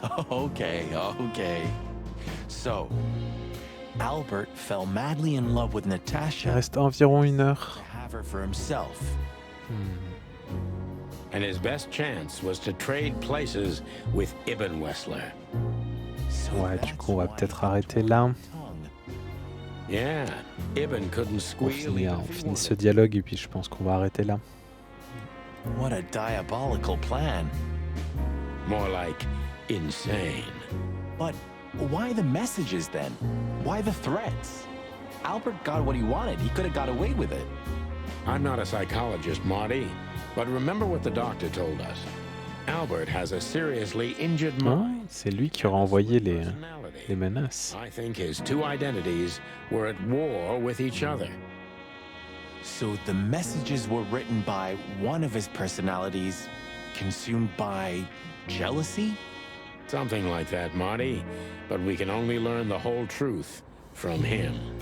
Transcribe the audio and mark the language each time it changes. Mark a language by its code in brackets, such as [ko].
[en] Okay. So, Albert fell madly in love with Natasha. [fr] Il reste environ 1 heure. [en] To have her for himself. And his best chance was to trade places with Ibn Wessler. [fr] Ouais, du coup, on va peut-être arrêter là. [en] Yeah, Ibn couldn't squeal. [fr] On finit ce dialogue et puis je pense qu'on va arrêter là. [en] What a diabolical plan. More like insane. But why the messages then? Why the threats? Albert got what he wanted. He could have got away with it. I'm not a psychologist, Marty, but remember what the doctor told us. Albert has a seriously injured mind. [fr] C'est lui qui aura envoyé les menaces. [en] I think his two identities were at war with each other. So the messages were written by one of his personalities, consumed by jealousy? Something like that, Marty. But we can only learn the whole truth from him.